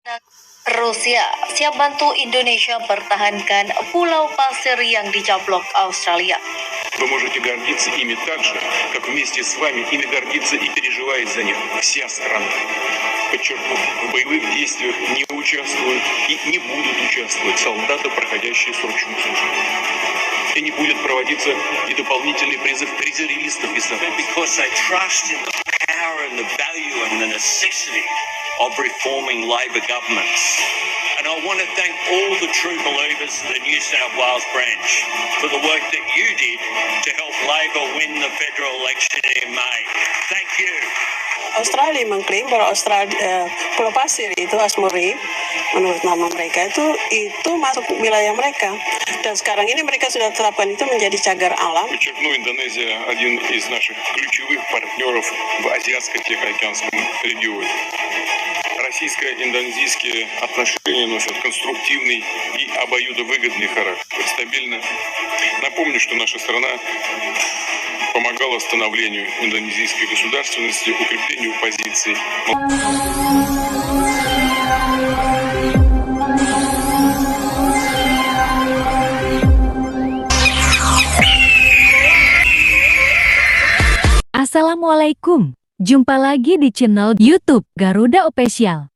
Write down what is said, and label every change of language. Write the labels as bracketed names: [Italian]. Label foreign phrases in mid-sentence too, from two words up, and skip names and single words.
[Indonesian] Rusia siap bantu Indonesia pertahankan pulau pasir yang dicaplok Australia. [Russian] Вы можете гордиться ими так же, как вместе с вами ими гордится и переживает за них вся страна. Подчеркну, в боевых действиях не участвуют и не будут участвовать солдаты, проходящие срочную службу. И не будет проводиться и дополнительный призыв резервистов и солдат. [English] Because they trust in the power and the value and the necessity of reforming Labor governments. And I want to thank all the true believers in the New South Wales branch for the work that you did to help Labor win the federal election in May. Thank you. [Indonesian] Australia mengklaim bahwa Pulau Pasir itu Asmuri, menurut nama mereka itu masuk wilayah mereka, dan sekarang ini mereka sudah terapkan itu menjadi cagar alam. [Russian] Подчеркну, Индонезия один из наших ключевых партнеров в Азиатско-Тихоокеанском регионе. Российско-индонезийские отношения носят конструктивный и обоюдовыгодный характер. Стабильно. Напомню, что наша страна помогала становлению индонезийской государственности, укреплению позиций. [Indonesian] Assalamualaikum, jumpa lagi di channel YouTube Garuda Official.